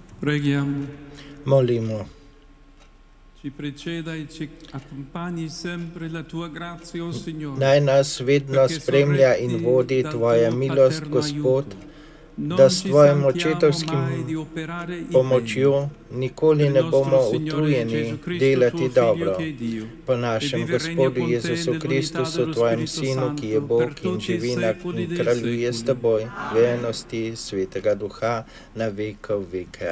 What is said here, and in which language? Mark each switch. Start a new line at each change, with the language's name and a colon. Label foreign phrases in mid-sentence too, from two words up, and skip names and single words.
Italian: Preghiamo.
Slovenian: Molimo.
Italian: Ci preceda e ci accompagni sempre la tua grazia, o Signore.
Slovenian: Naj nas vedno spremlja in vodi Tvoja milost, Gospod, da s Tvojim očetovskim pomočjo nikoli ne bomo utrujeni delati dobro. Po našem Gospodu Jezusu Kristusu, Tvojem Sinu, ki je Bog in živi in kraljuje s Teboj, v enosti Svetega Duha, na vekov veke.